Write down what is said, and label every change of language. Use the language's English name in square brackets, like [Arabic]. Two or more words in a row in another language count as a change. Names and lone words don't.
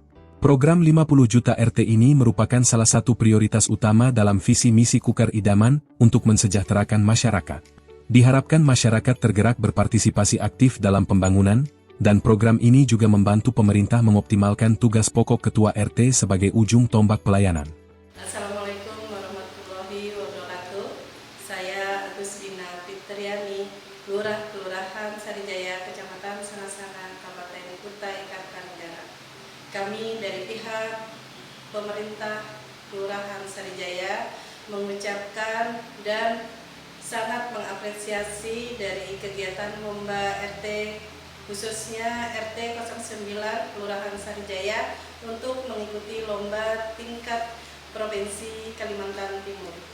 [Indonesian] Program 50 juta RT ini merupakan salah satu prioritas utama dalam visi misi Kukar Idaman untuk mensejahterakan masyarakat. Diharapkan masyarakat tergerak berpartisipasi aktif dalam pembangunan, dan program ini juga membantu pemerintah mengoptimalkan tugas pokok Ketua RT sebagai ujung tombak pelayanan. [Arabic] السلام عليكم ورحمة الله وبركاته. [Indonesian] Saya Agus Dina Fitriani, Lurah Kelurahan Sarijaya, Kecamatan Sanga-Sanga, Kabupaten Kutai Kartanegara. Kami dari pihak pemerintah Kelurahan Sarijaya mengucapkan dan sangat mengapresiasi dari kegiatan lomba RT, khususnya RT 09 Kelurahan Sarijaya untuk mengikuti lomba tingkat Provinsi Kalimantan Timur.